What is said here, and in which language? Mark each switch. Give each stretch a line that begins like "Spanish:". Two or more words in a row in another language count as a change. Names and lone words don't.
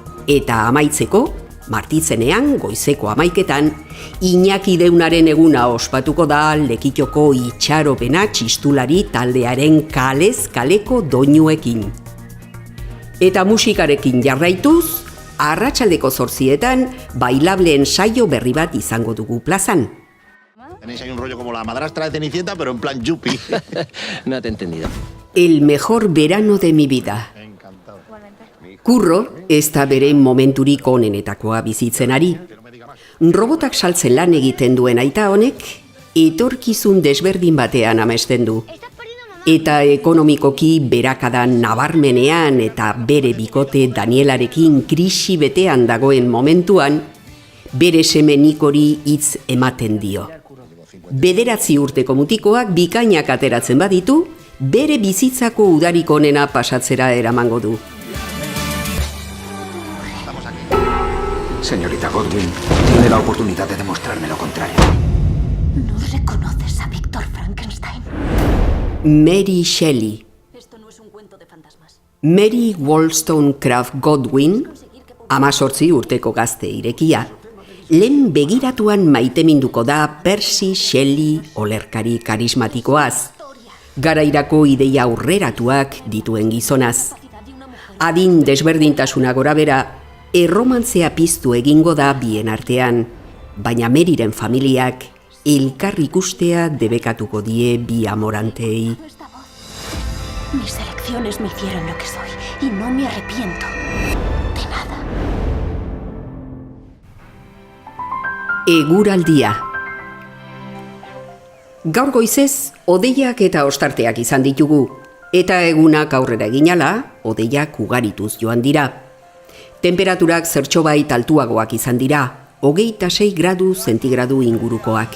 Basque: Eta amaitzeko, Martitzenean, goizeko 11etan, Iñaki Deunaren eguna ospatuko da Lekitoko itxaropena txistulari taldearen kalez kaleko doinuekin. Eta musikarekin jarraituz, arratsaldeko 8etan bailableen saio berri bat izango dugu plazan.
Spanish: Tenéis ahí un rollo como la madrastra de Cenicienta, pero en plan yuppie. No te he entendido. El mejor verano de mi vida. Encantado.
Basque: Kurro ez da bere momenturik onenetakoa bizitzen ari. Robotak saltzen lan egiten duen aita honek, etorkizun desberdin batean amesten du. Eta ekonomikoki berakadan nabarmenean eta bere bikote Danielarekin krisi betean dagoen momentuan, bere seme Nikori hitz ematen dio. 9 urteko mutikoak bikainak ateratzen baditu, bere bizitzako udarik onena pasatzera eramango du.
Spanish: Señorita Godwin, tiene la oportunidad de demostrarme lo contrario. ¿No reconoces a Víctor Frankenstein? Mary Shelley. Esto no es un cuento de fantasmas.
Basque: Mary Wollstonecraft Godwin, 18 urteko gazte irekia, lehen begiratuan maiteminduko da Percy Shelley olerkari karismatikoaz, garairako ideia aurreratuak dituen gizonaz. Adin desberdintasuna gorabera, erromantzea piztu egingo da bien artean, baina Maryren familiak elkar ikustea debekatuko die bi amorantei.
Spanish: Esta voz. Mis elecciones me hicieron lo que soy y no me arrepiento de nada.
Basque: Eguraldia. Gaur goizez, hodeiak eta ostarteak izan ditugu, eta egunak aurrera eginala, hodeiak ugarituz joan dira. Temperaturak zertxobait altuagoak izan dira, 26 gradu zentigradu ingurukoak.